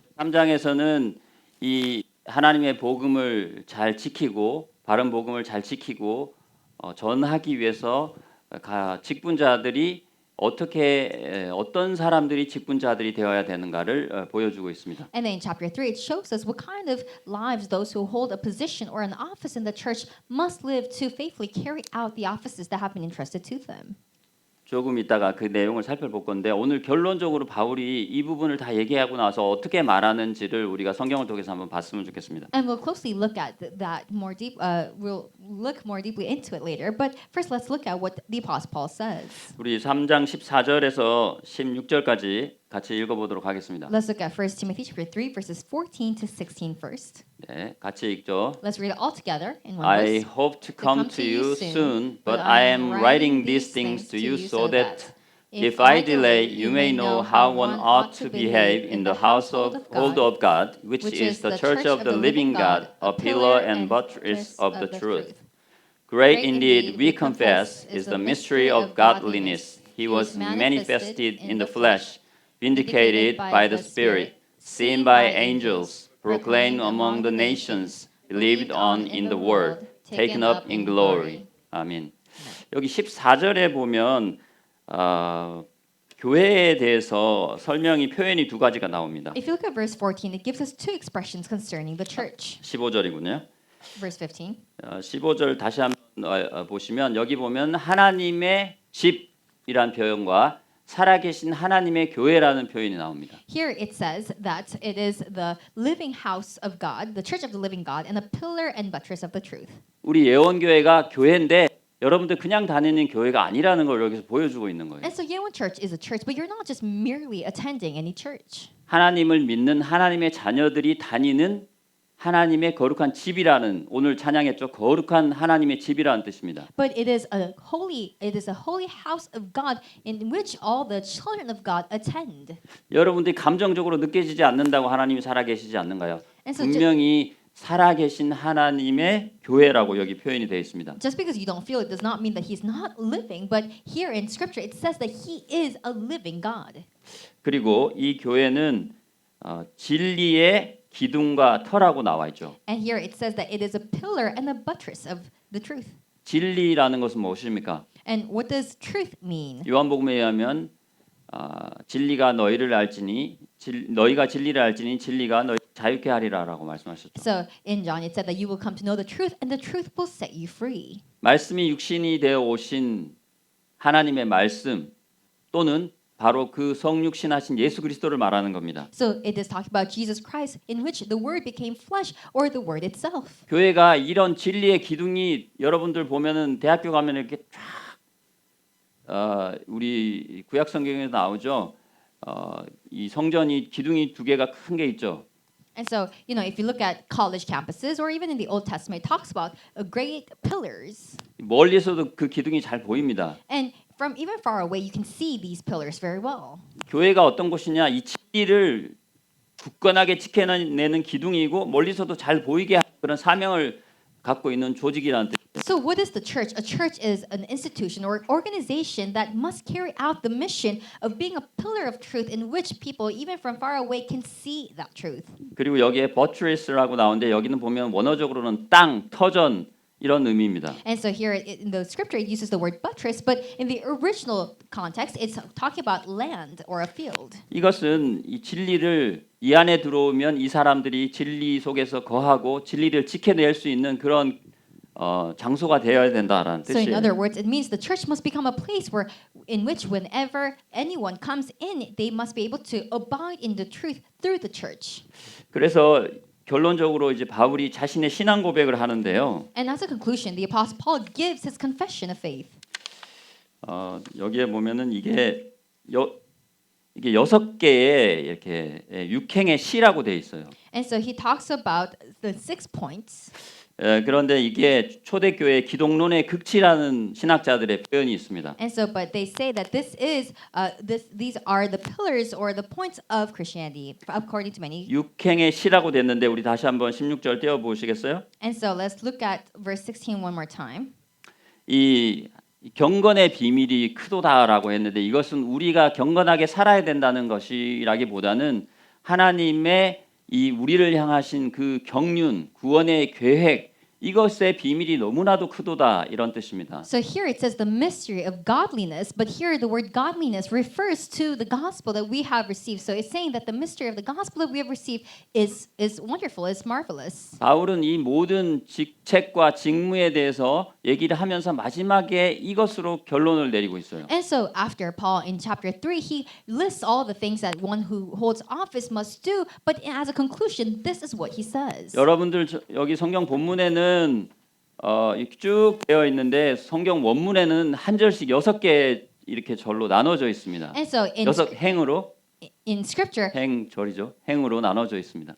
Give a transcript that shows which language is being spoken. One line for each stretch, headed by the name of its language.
Korean: 3장에서는 이 하나님의 복음을 잘 지키고 바른 복음을 잘 지키고 전하기 위해서 직분자들이 어떤 사람들이 직분자들이 되어야 되는가를 보여주고 있습니다.
English: And then in chapter 3, it shows us what kind of lives those who hold a position or an office in the church must live to faithfully carry out the offices that have been entrusted to them.
Korean: 조금 있다가 그 내용을 살펴볼 건데 오늘 결론적으로 바울이 이 부분을 다 얘기하고 나서 어떻게 말하는지를 우리가 성경을 통해서 한번 봤으면 좋겠습니다.
English: And we'll closely look at that more deep. We'll look more deeply into it later. But first, let's look at what the Apostle Paul says.
Korean: 우리 3장 14절에서 16절까지 같이 읽어보도록 하겠습니다.
English: Let's look at 1 Timothy chapter 3, verses 14 to 16 first.
Korean: 네, 같이 읽죠.
English: Let's read it all together in one I verse. hope to come to you soon, but I am writing these things to you so that if I delay, you may know how one ought to behave in the household of God, which is the church of the living God, a pillar and buttress of the truth. Great indeed, we confess, is the mystery of godliness. He was manifested in the flesh, vindicated by the Spirit, seen by angels, proclaimed among the nations, believed on in the world, taken up in glory.
Korean: 아멘. 여기 14절에 보면 교회에 대해서 설명이 표현이 두 가지가 나옵니다.
English: If you look at verse 14, it gives us two expressions concerning the church.
Korean: 15절이군요.
English: verse 15.
Korean: 15절 다시 한번 보시면 여기 보면 하나님의 집이란 표현과 살아계신 하나님의 교회라는 표현이 나옵니다.
English: Here it says that it is the living house of God, the church of the living God, and a pillar and buttress of the truth.
Korean: 우리 예원교회가 교회인데 여러분들 그냥 다니는 교회가 아니라는 걸 여기서 보여주고 있는 거예요.
English: And so Yeowon Church is a church, but you're not just merely attending any church.
Korean: 하나님을 믿는 하나님의 자녀들이 다니는 하나님의 거룩한 집이라는 오늘 찬양했죠. 거룩한 하나님의 집이라는 뜻입니다.
English: But it is a holy house of God in which all the children of God attend.
Korean: 여러분들이 감정적으로 느껴지지 않는다고 하나님이 살아계시지 않는가요?
English: And so
Korean: 분명히 살아계신 하나님의 교회라고 여기 표현이 되어 있습니다.
English: just because you don't feel it does not mean that he's not living, but here in scripture it says that he is a living God.
Korean: 그리고 이 교회는 진리의 기둥과 터라고 나와 있죠.
English: And here it says that it is a pillar and a buttress of the truth.
Korean: 진리라는 것은 무엇입니까?
English: And what does truth mean?
Korean: 요한복음에 의하면 진리가 너희를 알지니 너희가 진리를 알지니 진리가 너희 자유케 하리라라고 말씀하셨죠.
English: So in John it said that you will come to know the truth and the truth will set you free.
Korean: 말씀이 육신이 되어 오신 하나님의 말씀 또는 바로 그 성육신하신 예수 그리스도를 말하는 겁니다.
English: So it is talking about Jesus Christ in which the word became flesh or the word itself.
Korean: 교회가 이런 진리의 기둥이 여러분들 보면은 대학교 가면 이렇게 쫙 우리 구약 성경에서 나오죠. 이 성전이 기둥이 두 개가 큰 게 있죠.
English: And so, you know, if you look at college campuses or even in the Old Testament, it talks about great pillars.
Korean: 멀리서도 그 기둥이 잘 보입니다.
English: And from even far away, you can see these pillars very well.
Korean: 교회가 어떤 곳이냐? 이 진리를 굳건하게 지켜내는 기둥이고 멀리서도 잘 보이게 하는 그런 사명을 갖고 있는 조직이라는 뜻.
English: So what is the church? A church is an institution or organization that must carry out the mission of being a pillar of truth in which people, even from far away, can see that truth.
Korean: 그리고 여기에 버트레스라고 나오는데 여기는 보면 원어적으로는 땅, 터전 이런 의미입니다.
English: And so here in the scripture it uses the word buttress, but in the original context it's talking about land or a field.
Korean: 이것은 이 진리를 이 안에 들어오면 이 사람들이 진리 속에서 거하고 진리를 지켜낼 수 있는 그런 장소가 되어야 된다라는
English: So in
Korean: 뜻이에요.
English: other words, it means the church must become a place where in which whenever anyone comes in, they must be able to abide in the truth through the church.
Korean: 그래서 결론적으로 이제 바울이 자신의 신앙 고백을 하는데요.
English: And as a conclusion, the apostle Paul gives his confession of faith.
Korean: 여기에 보면은 이게 6개의 이렇게 육행의 시라고 돼 있어요.
English: And so he talks about the 6 points.
Korean: 그런데 이게 초대교회 기독론의 극치라는 신학자들의 표현이 있습니다.
English: And so, but they say that these are the pillars or the points of Christianity, according to many.
Korean: 육행의 시라고 됐는데 우리 다시 한번 16절 떼어 보시겠어요?
English: And so, let's look at verse 16 one more time.
Korean: 이 경건의 비밀이 크도다라고 했는데 이것은 우리가 경건하게 살아야 된다는 것이라기보다는 하나님의 이 우리를 향하신 그 경륜, 구원의 계획 이것의 비밀이 너무나도 크도다 이런 뜻입니다.
English: So here it says the mystery of godliness, but here the word godliness refers to the gospel that we have received. So it's saying that the mystery of the gospel that we have received is wonderful, is marvelous.
Korean: 바울은 이 모든 직책과 직무에 대해서 얘기를 하면서 마지막에 이것으로 결론을 내리고 있어요.
English: And so after Paul in chapter 3, he lists all the things that one who holds office must do, but as a conclusion, this is what he says.
Korean: 여러분들 여기 성경 본문에는 이렇게 쭉 되어 있는데 성경 원문에는 한 절씩 6개 이렇게 절로 나눠져 있습니다.
English: And so
Korean: 행으로
English: in scripture,
Korean: 행절이죠. 행으로 나눠져 있습니다.